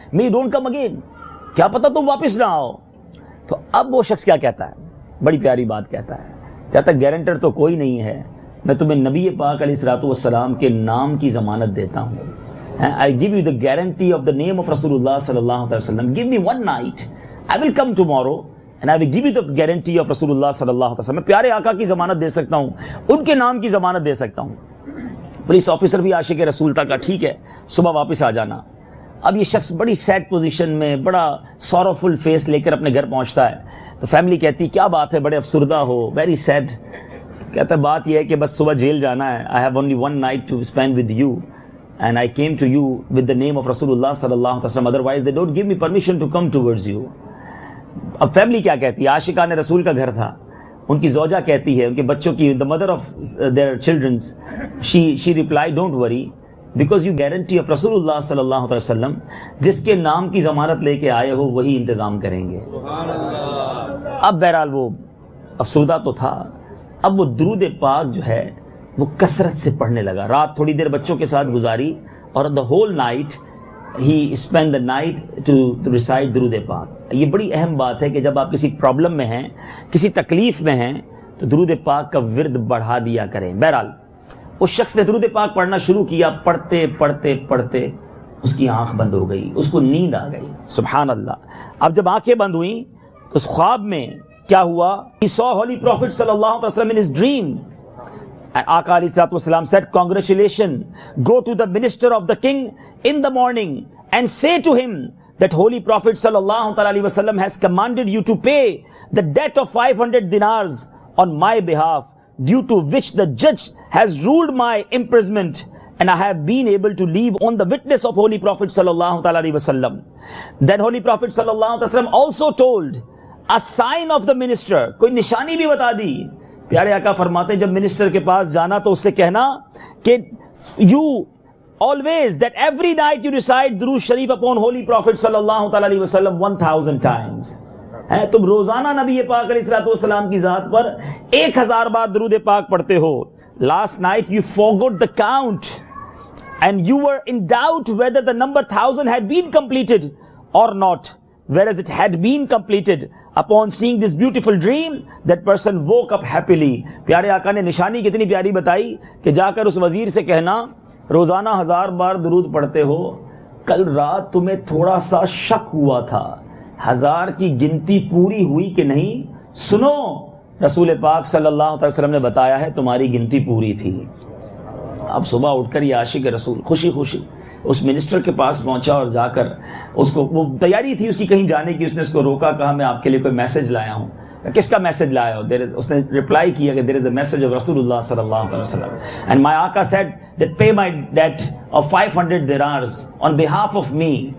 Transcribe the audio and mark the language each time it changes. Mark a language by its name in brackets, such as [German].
[English] May you don't come again. [Urdu] کیا پتا تم واپس نہ آؤ. تو اب وہ شخص کیا کہتا ہے؟ بڑی پیاری بات کہتا ہے. کہتا ہے گارنٹر تو کوئی نہیں ہے, میں تمہیں نبی پاک علیہ الصلوۃ والسلام کے نام کی ضمانت دیتا ہوں. [English] I give you the guarantee of the name of Rasulullah sallallahu alaihi wasallam. Give me one night. I will come tomorrow and I will give you the guarantee of Rasulullah sallallahu alaihi wasallam. [Urdu] میں پیارے آقا کی ضمانت دے سکتا ہوں, ان کے نام کی ضمانت دے سکتا ہوں. پولیس آفیسر بھی عاشق رسول تھا, کہا ٹھیک ہے صبح واپس آ جانا. اب یہ شخص بڑی سیڈ پوزیشن میں, بڑا سوروفل فیس لے کر اپنے گھر پہنچتا ہے. تو فیملی کہتی کیا بات ہے, بڑے افسردہ ہو, ویری سیڈ. کہتا ہے بات یہ ہے کہ بس صبح جیل جانا ہے. [English] I have only one night to spend with you. And I came to you with the name of Rasulullah sallallahu alaihi wasallam. Otherwise they don't give me permission to come towards you. [Urdu] اب family کیا کہتی ہے, عاشقان رسول کا گھر تھا, ان کی زوجہ کہتی ہے، ان کے بچوں کی، [English] the mother of their children, she replied, don't worry because you guarantee of [Urdu] رسول اللہ صلی اللہ علیہ وسلم، جس کے نام کی ضمانت لے کے آئے ہو وہی انتظام کریں گے. اب بہرحال وہ افسردہ تو تھا، اب وہ درود پاک جو ہے وہ کثرت سے پڑھنے لگا. رات تھوڑی دیر بچوں کے ساتھ گزاری اور [English] the whole night he spent the night to recite درود پاک. [Urdu] یہ بڑی اہم بات ہے کہ جب آپ کسی پرابلم میں ہیں، کسی تکلیف میں ہیں، تو درود پاک کا ورد بڑھا دیا کریں. بہرحال اس شخص نے درود پاک پڑھنا شروع کیا، پڑھتے پڑھتے پڑھتے اس کی آنکھ بند ہو گئی، اس کو نیند آ گئی. سبحان اللہ. اب جب آنکھیں بند ہوئیں تو اس خواب میں کیا ہوا؟ [English] He saw Holy Prophet [Urdu] صلی اللہ علیہ وسلم [English] in his dream. آقا علیہ الصلوۃ والسلام said, congratulations, go to the minister of the king in the morning and say to him that Holy Prophet sallallahu alaihi wasallam has commanded you to pay the debt of 500 dinars on my behalf, due to which the judge has ruled my imprisonment, and I have been able to leave on the witness of Holy Prophet sallallahu alaihi wasallam. Then Holy Prophet sallallahu alaihi wasallam also told a sign of the minister, [Urdu] کوئی نشانی بھی بتا دی. پیارے آقا فرماتے ہیں جب minister کے پاس جانا تو اس سے کہنا کہ [English] you always, that every night you recite درود شریف upon Holy Prophet صلی اللہ علیہ وسلم 1000 times. [Urdu] تم روزانہ نبی پاک علیہ الصلوۃ والسلام کی ذات پر 1000 بار درود پاک پڑھتے ہو. [English] Last night you forgot the count and you were in doubt whether the number 1000 had been completed or not, whereas it had been completed. Upon seeing this beautiful dream, that person woke up happily. [Urdu] پیارے آقا نے نشانی کتنی پیاری بتائی کہ جا کر اس وزیر سے کہنا روزانہ 1000 بار درود پڑھتے ہو، کل رات تمہیں تھوڑا سا شک ہوا تھا 1000 کی گنتی پوری ہوئی کہ نہیں، سنو رسول پاک صلی اللہ علیہ وسلم نے بتایا ہے تمہاری گنتی پوری تھی. اب صبح اٹھ کر یہ عاشق رسول خوشی خوشی اس منسٹر کے پاس پہنچا اور جا کر اس کو، وہ تیاری تھی اس کی کہیں جانے کی، اس نے اس کو روکا، کہا میں آپ کے لیے کوئی میسج لایا ہوں. کس کا میسج لایا ہو؟ اس نے ریپلائی کیا کہ [English] there is a message of رسول اللہ صلی اللہ علیہ وسلم, and my Aka said that pay my debt of 500 dinars on behalf of me.